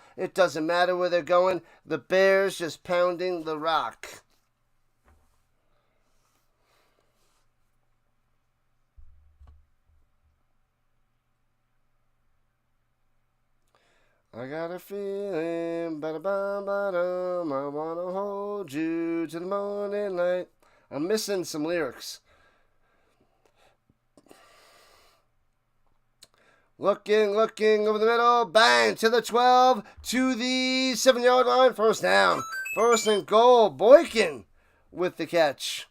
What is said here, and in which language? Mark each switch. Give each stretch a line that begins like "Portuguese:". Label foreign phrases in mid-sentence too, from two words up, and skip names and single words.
English: It doesn't matter where they're going. The Bears just pounding the rock. I got a feeling, ba-da-bum, I wanna hold you to the morning light. I'm missing some lyrics. Looking over the middle. Bang, to the 12, to the 7-yard line. First down. First and goal. Boykin with the catch.